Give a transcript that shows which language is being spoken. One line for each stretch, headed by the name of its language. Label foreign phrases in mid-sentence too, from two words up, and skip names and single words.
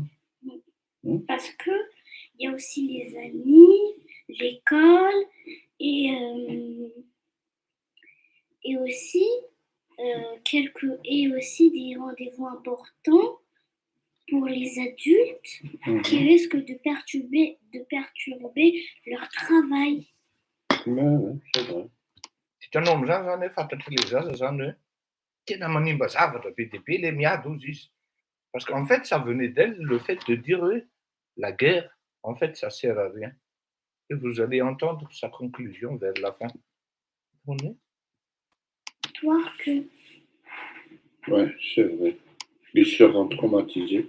French: Parce que il y a aussi les amis, l'école et aussi des rendez-vous importants pour les adultes qui risquent de perturber leur travail. C'est vrai.
Malagasy: Hitanao amin'izany zany hoe fantatry le zaza zany hoe tena manimba zavatra be dia be le miady hozy izy.
French: Parce qu'en fait, ça venait d'elle, le fait de dire la guerre, en fait, ça sert à rien. Et vous allez entendre sa conclusion vers la fin. Histoire que... Ouais, c'est vrai. Ils seront traumatisés.